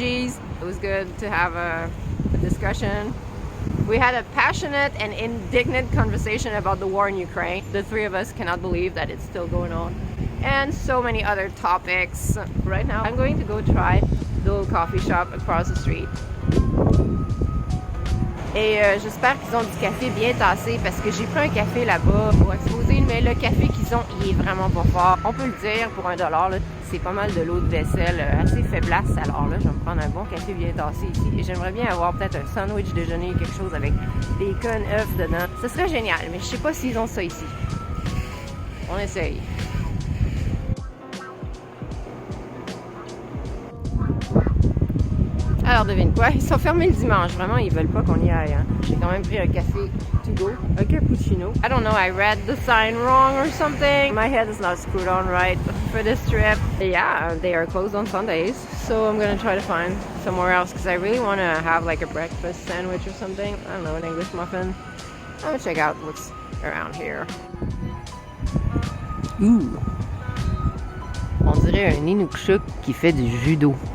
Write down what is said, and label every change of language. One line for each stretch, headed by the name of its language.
English: It was good to have a discussion. We had a passionate and indignant conversation about the war in Ukraine. The 3 of us cannot believe that it's still going on. And so many other topics. Right now, I'm going to go try the little coffee shop across the street.
French: Et j'espère qu'ils ont du café bien tassé, parce que j'ai pris un café là-bas pour exposer, mais le café qu'ils ont, il est vraiment pas fort. On peut le dire, pour $1, là, c'est pas mal de l'eau de vaisselle assez faiblesse. Alors là, je vais me prendre un bon café bien tassé ici. Et j'aimerais bien avoir peut-être un sandwich déjeuner, quelque chose avec bacon, œufs dedans. Ce serait génial, mais je sais pas s'ils ont ça ici. On essaye. Alors devine quoi, ils sont fermés le dimanche, vraiment ils veulent pas qu'on y aille. Hein. J'ai quand même pris un café to go, un cappuccino.
English: I don't know, I read the sign wrong or something. My head is not screwed on right for this trip. Yeah, they are closed on Sundays, so I'm gonna try to find somewhere else, because I really want to have like a breakfast sandwich or something. I don't know, an English muffin. I'm gonna check out what's around here. Ooh.
French: On dirait un Inukshuk qui fait du judo.